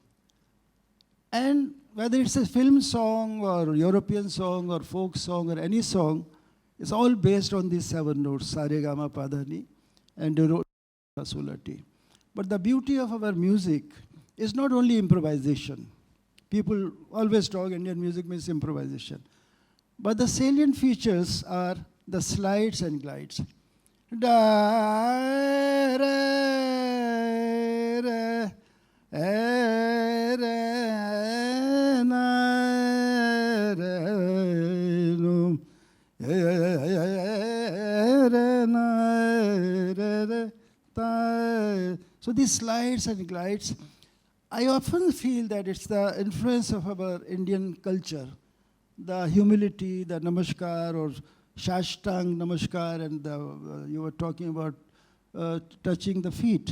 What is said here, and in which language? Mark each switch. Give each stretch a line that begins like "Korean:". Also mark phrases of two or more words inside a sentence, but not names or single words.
English: And whether it's a film song or European song or folk song or any song, it's all based on these 7 notes, Sa Re Ga Ma Pa Dha Ni and Do Re Sol La Ti. But the beauty of our music is not only improvisation. People always talk Indian music means improvisation. But the salient features are the slides and glides. Da, re, re, e, re, na, re, no, e, re, na, re, re, ta. So these slides and glides, I often feel that it's the influence of our Indian culture, the humility, the namaskar or
Hindi: साष्टांग नमस्कार,
English: and you were talking about touching the feet.